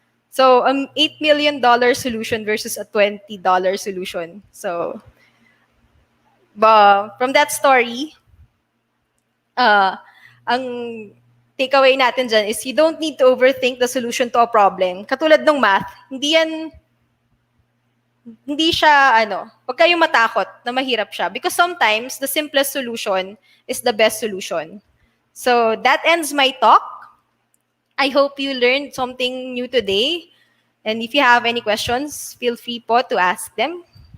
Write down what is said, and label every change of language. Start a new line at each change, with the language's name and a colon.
English: So, $8 million solution versus a $20 solution. So, from that story,
Filipino: ang takeaway natin dyan
English: is you don't need to overthink the solution to a problem.
Filipino: Katulad ng math, hindi siya, wag kayong matakot na mahirap siya.
English: Because sometimes, the simplest solution is the best solution. So, that ends my talk. I hope you learned something new today. And if you have any questions, feel free po to ask them.